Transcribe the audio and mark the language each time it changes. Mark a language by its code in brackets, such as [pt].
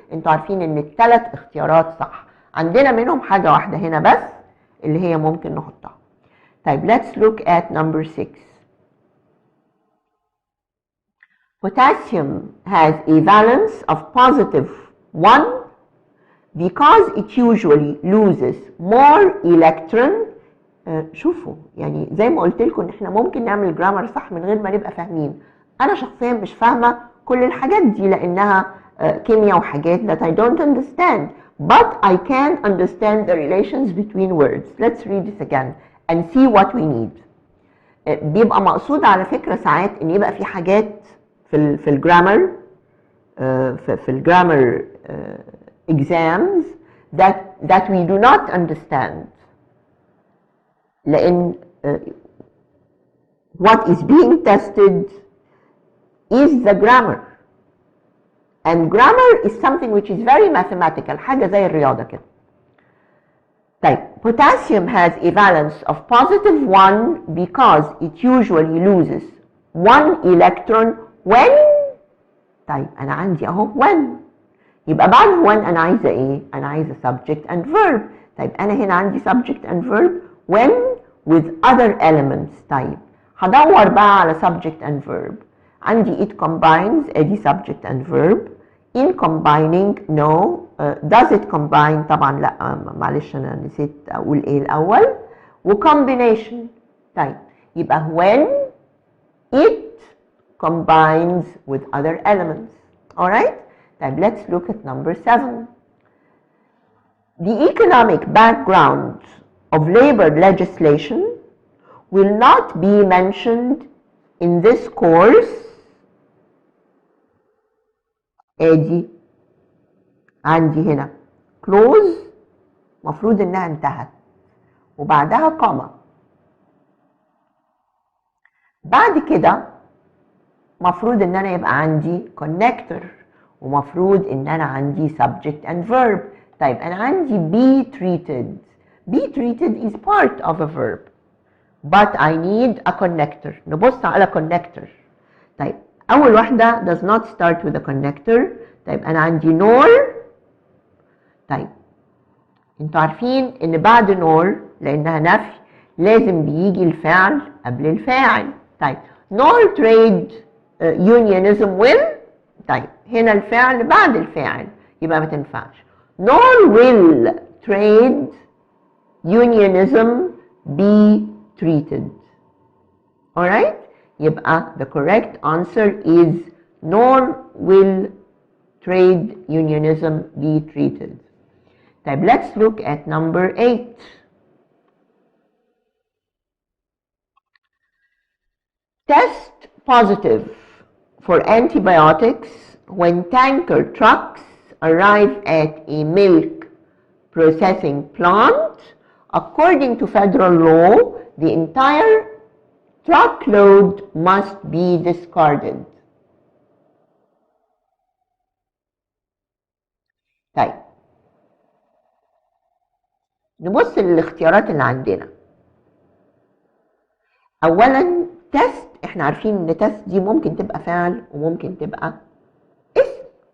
[ar] انتوا عارفين ان الثلاث اختيارات صح، عندنا منهم حاجة واحدة هنا بس اللي هي ممكن نحطها. طيب [en] let's look at number 6. Potassium has a valence of positive 1 because it usually loses more electron. [ar] شوفوا يعني زي ما قلت لكم ان احنا ممكن نعمل جرامر صح من غير ما نبقى فاهمين. انا شخصيا مش فاهمه كل الحاجات دي لانها كيمياء وحاجات [en] that I don't understand, but I can understand the relations between words. Let's read this again and see what we need. [ar] بيبقى مقصود على فكره ساعات ان يبقى في حاجات في الجرامر في الجرامر [en] exams that we do not understand. لأن what is being tested is the grammar, and grammar is something which is very mathematical، [ar] حاجة زي الرياضة كده. طيب [en] potassium has a valence of positive 1 because it usually loses 1 electron when. [ar] طيب أنا عندي أهو when، يبقى بعد when أنا عايزة إيه؟ أنا عايزة [en] subject and verb. [ar] طيب أنا هنا عندي [en] subject and verb when with other elements. [ar] طيب هدور بقى على subject and verb. [en] عندي it combines ادي subject and verb. in combining no. does it combine [ar] طبعا لا، معلش انا نسيت اقول ايه الاول. [en] و combination. طيب يبقى when it combines with other elements. alright. [ar] طيب [en] let's look at number 7. The economic background of labor legislation will not be mentioned in this course. [ar] ادي عندي هنا clause مفروض انها انتهت وبعدها كوما. بعد كده مفروض ان انا يبقى عندي connector ومفروض ان انا عندي [en] subject and verb. [ar] طيب انا عندي [en] be treated. be treated is part of a verb but I need a connector. [ar] نبص على connector. طيب اول واحده [en] does not start with a connector. [ar] طيب انا عندي nor. طيب انتوا عارفين ان بعد nor لانها نفي لازم بيجي الفعل قبل الفاعل. طيب [en] nor trade unionism will. [ar] طيب هنا الفعل بعد الفاعل يبقى ما تنفعش. [en] nor will trade unionism be treated. alright, [ar] يبقى [en] the correct answer is nor will trade unionism be treated. [ar] طيب [en] let's look at number 8. Test positive for antibiotics when tanker trucks arrive at a milk processing plant. According to federal law, the entire truckload must be discarded. [ar] طيب نبص للاختيارات اللي عندنا. اولا تست، احنا عارفين ان تست دي ممكن تبقى فعل وممكن تبقى اسم.